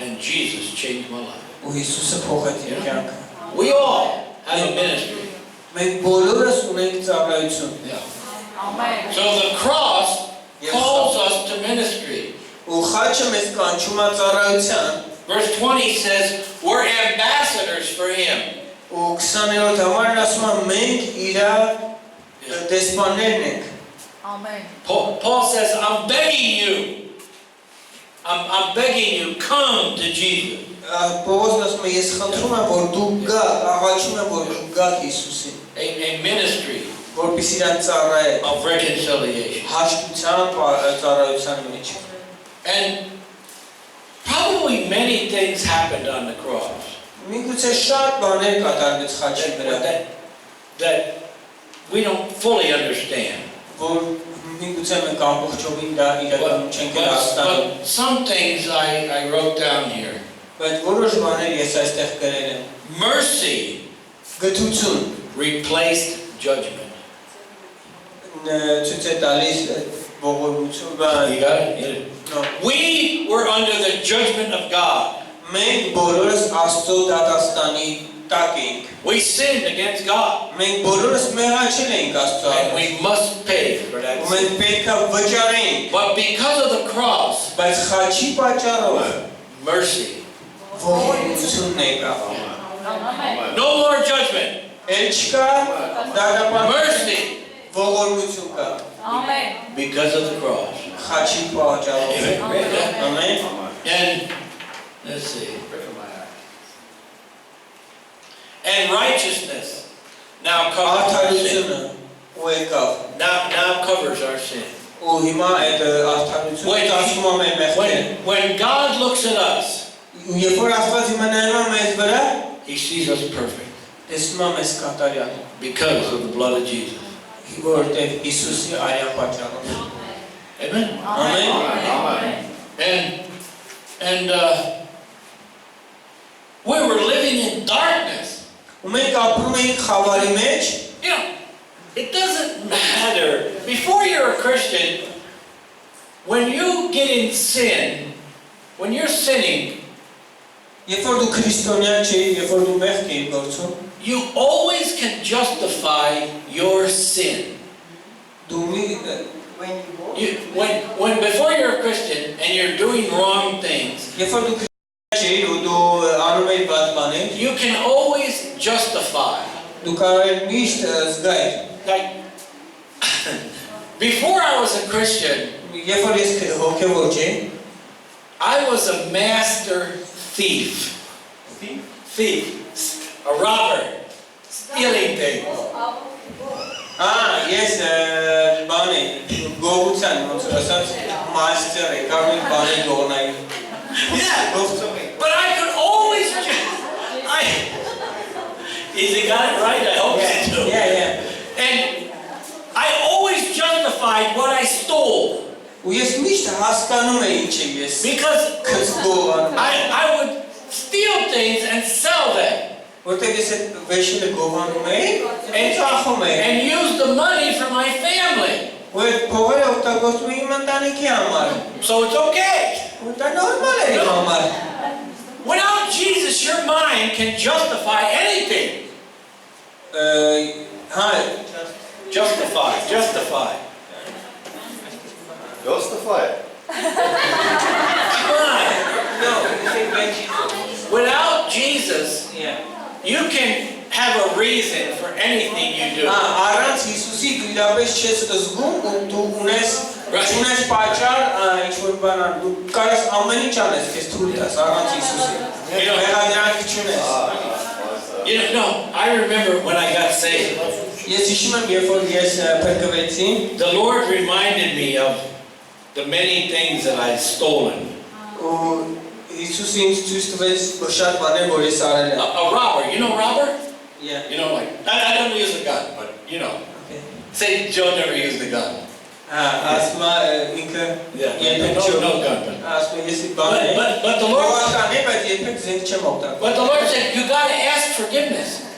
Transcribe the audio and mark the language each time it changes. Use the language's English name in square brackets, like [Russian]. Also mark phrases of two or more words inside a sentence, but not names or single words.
[English] And Jesus changed my life. [Armenian] Ու Հիսուսը փոխեց իմ կյանքը։ [English] We all have a ministry. [Armenian] Մենք բոլորս ունենք ծառայություն։ [English] So the cross calls us to ministry. [Armenian] Ու խաչը մեզ կանչում է ծառայության։ [English] Verse 20 says, we're ambassadors for him. [Armenian] Ու 20-րդ համարն ասում է մենք իր դեսպաններն ենք։ [English] Amen. Paul says, I'm begging you. I'm begging you, come to Jesus. [Armenian] Պողոսն ասում է ես խնդրում եմ որ դու գաք, աղաչում եմ որ դու գաք Հիսուսին, [English] A ministry [Armenian] որպեսզի իրան ծառայեք [English] of reconciliation. [Armenian] հաշտության ծառայության մեջ։ [English] And probably many things happened on the cross [Armenian] Միգուցե շատ բաներ կատարվեց խաչի վրա, [English] that we don't fully understand. [Armenian] որ միգուցե մենք ամբողջովին դա իրականում չենք հասկանում։ [English] But some things I wrote down here. [Armenian] Բայց որոշ բաներ ես այստեղ գրել եմ։ [English] Mercy [Armenian] Գթություն [English] replaced judgment. [Armenian] ցույց է տալիս ողորմություն, [English] You got it? We were under the judgment of God. [Armenian] մենք բոլորս Աստծո դատաստանի տակ ենք։ [English] We sinned against God. [Armenian] Մենք բոլորս մեղաչել ենք Աստծո [English] And [Armenian] առաջ։ [English] we must pay for that [Armenian] Ու [English] sin. [Armenian] մենք պետք է վճարենք, [English] But because of the cross, [Armenian] բայց խաչի պատճառով [English] mercy. [Armenian] ողորմությունն է եկավ։ [English] No more judgment. [Armenian] Էլ չկա դատապան [English] Mercy. [Armenian] ողորմություն կա [English] Amen. Because of the cross. [Armenian] խաչի պատճառով։ Ամեն։ [English] And let's see. And righteousness now covers our sin. [Armenian] Արդարությունը ու եկավ։ [English] Now covers our sin. [Armenian] Ու հիմա այդ արդարությունը ծածկում է մեր մեղքերը։ [English] When God looks at us, [Armenian] Երբ որ Աստված հիմա նայում է մեզ վրա, [English] He sees us perfect [Armenian] տեսնում է մեզ կատարյալ, [English] because of the blood of Jesus. [Armenian] որտեղ Հիսուսի արյան պատճառով։ [English] Amen. [Armenian] Ամեն։ [English] And we were living in darkness. [Armenian] Ու մենք ապրում էինք խավարի մեջ, [English] You know, it doesn't matter. Before you're a Christian, when you get in sin, when you're sinning, [Armenian] երբ որ դու քրիստոնյա չէի, երբ որ դու մեղք էիր գործում, [English] you always can justify your sin. [Armenian] դու [English] When before you're a Christian and you're doing wrong things, [Armenian] երբ որ դու քրիստոնյա չէի ու դու անում էիր վատ բաներ, [English] you can always justify. [Armenian] դու կարող ես միշտ զգայր։ [English] Like, before I was a Christian, [Armenian] Երբ որ ես հոգևոր չէի, [English] I was a master thief. A robber, stealing things. [Armenian] ես բան էի, գողության ոնց որ ասած մաստեր էի, կարող եմ բաներ գողնայի։ [English] Yeah, but I could always Is he got it right? I hope he do. Yeah. And I always justified what I stole. [Armenian] Ու ես միշտ հասկանում էի ինչ եմ ես։ [English] Because [Armenian] Գողանում։ [English] I would steal things and sell them. [Armenian] Որտեղ ես այդ վեշերը գողանում էի, and ծախում էի։ [English] And use the money for my family. [Armenian] Ու այդ փողերը օգտագործում էի իմ ընտանիքի համար։ [English] So it's okay. [Armenian] Ու դա նորմալ է իմ համար։ [English] Without Jesus, your mind can justify anything. Justify. Come on. No, you think when Jesus. Without Jesus, Yeah. you can have a reason [Armenian] իրապես չես զգում ու դու ունես պատճառ ինչ-որ բան ան, դու կարես ամեն ինչ անես, քեզ թույլ տաս առանց Հիսուսի։ Մեղադրանք չունես։ [English] You know, I remember when I got saved. [Armenian] Ես հիշում եմ, երբ որ ես փրկվեցի, [English] The Lord reminded me of the many things that I'd stolen. [Armenian] ու Հիսուսը ինձ ցույց տվեց շատ բաներ, որ ես արել եմ։ [English] A robber, you know robber? Yeah. You know, like, I don't use a gun, but you know. Okay. Say Joe never used a gun. [Armenian] Ասма ինքը [English] No gun. But the Lord said, you got to ask forgiveness.